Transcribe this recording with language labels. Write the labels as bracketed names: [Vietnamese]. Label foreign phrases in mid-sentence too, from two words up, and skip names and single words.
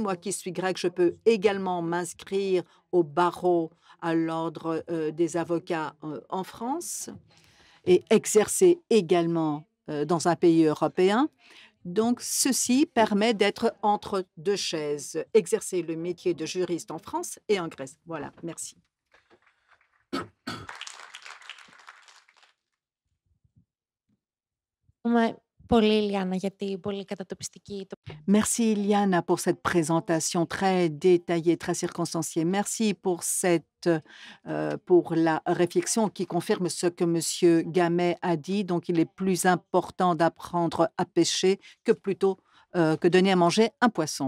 [French] Moi qui suis grecque, je peux également m'inscrire au barreau, à l'ordre, des avocats, en France et exercer également, dans un pays européen. Donc ceci permet d'être entre 2 chaises, exercer le métier de juriste en France et en Grèce. Voilà, merci. [Greek] Ευχαριστούμε πολύ, Ιλιάννα, για την πολύ κατατοπιστική [French] Merci Iliana pour cette présentation très détaillée, très circonstanciée. Merci pour la réflexion qui confirme ce que Monsieur Gamet a dit. Donc, il est plus important d'apprendre à pêcher que plutôt que donner à manger un poisson.